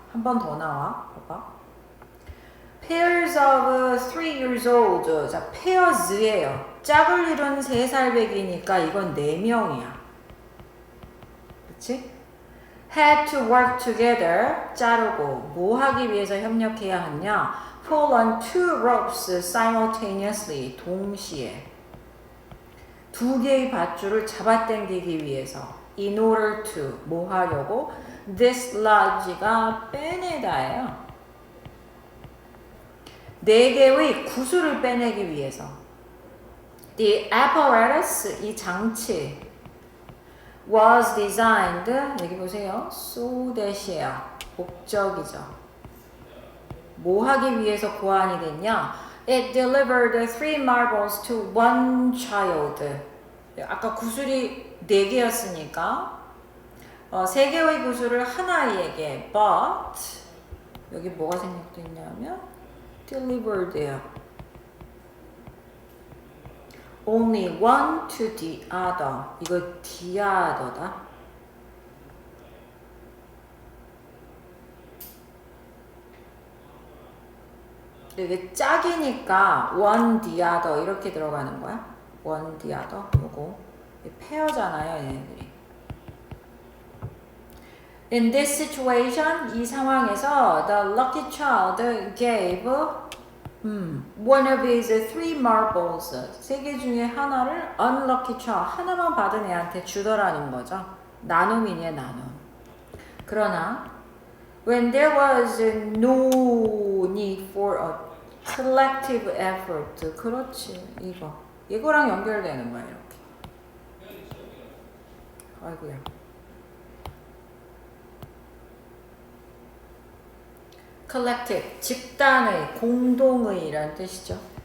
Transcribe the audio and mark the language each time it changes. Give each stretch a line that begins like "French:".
Korean: 한 번 더 나와. 봐봐.
English: Pairs of 3 years old.
Korean: 자, pairs예요. 짝을 이룬 3살 배기니까 이건 4명이야. 그치?
English: Had to work together.
Korean: 자르고 뭐 하기 위해서 협력해야 하냐?
English: Pull on 2 ropes simultaneously.
Korean: 동시에. 2개의 밧줄을 잡아당기기 위해서.
English: In order to.
Korean: 뭐 하려고? Dislodge가 빼내다예요. 4개의 구슬을 빼내기 위해서.
English: The apparatus,
Korean: 이 장치
English: was designed,
Korean: 여기 보세요. So that이에요. 목적이죠. 뭐 하기 위해서 고안이 됐냐?
English: It delivered 3 marbles to 1 child.
Korean: 아까 구슬이 4개였으니까 3개의 구슬을 한 아이에게 but 여기 뭐가 생략됐냐면 delivered예요.
English: Only one to the other.
Korean: 이거
English: the other다.
Korean: 이게 짝이니까 one the other 이렇게 들어가는 거야.
English: one the other.
Korean: 요거 페어잖아요, 얘네들이.
English: In this situation,
Korean: 이 상황에서
English: the lucky child gave one of his 3 marbles.
Korean: 3개 중에 하나를 unlucky child, 하나만 받은 애한테 주더라는 거죠. 나눔이네, 나눔. 그러나
English: when there was no need for a collective effort.
Korean: 그렇지, 이거랑 연결되는 거야, 이렇게. 아이고야. collective, 집단의, 공동의 이란 뜻이죠.